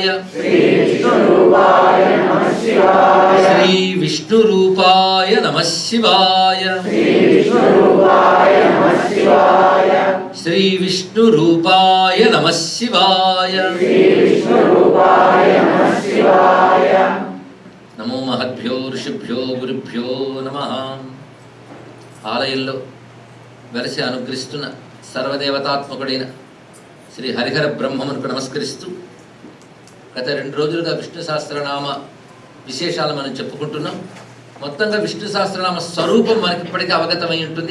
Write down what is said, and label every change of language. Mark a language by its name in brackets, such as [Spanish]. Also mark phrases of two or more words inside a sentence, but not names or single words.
[Sanskrit] श्री विष्णुरूपाय नमः शिवाय। श्री विष्णुरूपाय नमः शिवाय। नमो महद्भ्यो ऋषिभ्यो गुरुभ्यो नमः। [Telugu] ఆలయంలో వెలసి అనుగ్రహిస్తున్న సర్వదేవతాత్మకుడైన శ్రీ హరిహర బ్రహ్మమునకు నమస్కరిస్తూ గత 2 రోజులుగా విష్ణు సహస్రనామ విశేషాలు మనం చెప్పుకుంటున్నాం. మొత్తంగా విష్ణు సహస్రనామ స్వరూపం మనకి ఇప్పటికీ అవగతమై ఉంటుంది.